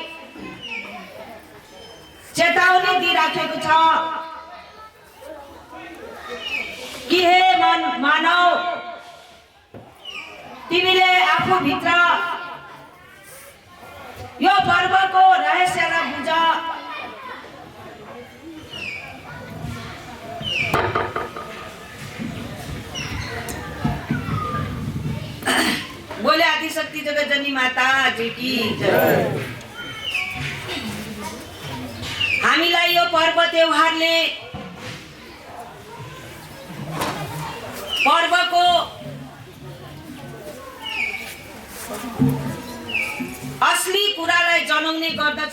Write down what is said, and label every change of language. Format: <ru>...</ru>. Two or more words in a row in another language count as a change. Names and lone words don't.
<ne>चेतावनी दिइराखेको छ कि हे मानव, तिमीले आफू भित्र यो पर्वको रहस्यलाई बुझ।</ne> <hi>बोले आदिशक्ति जगतजनी माता जी की जय।</hi> <ne>हामीलाई यो पर्व त्योहारले पर्वको असली कुरालाई जनाउने गर्दछ।</ne>